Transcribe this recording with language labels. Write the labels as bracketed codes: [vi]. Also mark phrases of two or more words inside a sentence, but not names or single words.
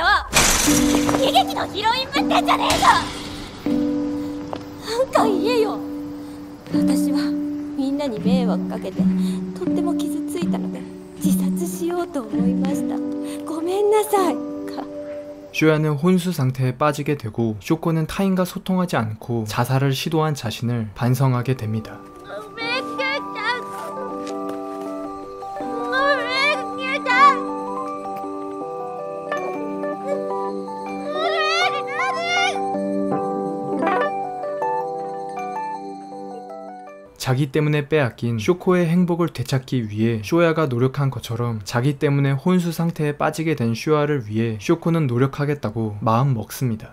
[ja] 悲劇のヒロインぶってんじゃねえぞ。なんか言えよ。私はみんなに迷惑かけてとっても傷ついたので自殺しようと思いました。ごめんなさい。 [ko] 쇼야는 혼수 상태에 빠지게 되고 쇼코는 타인과 소통하지 않고 자살을 시도한 자신을 반성하게 됩니다. 자기 때문에 빼앗긴 쇼코의 행복을 되찾기 위해 쇼야가 노력한 것처럼 자기 때문에 혼수 상태에 빠지게 된 쇼야를 위해 쇼코는 노력하겠다고 마음 먹습니다.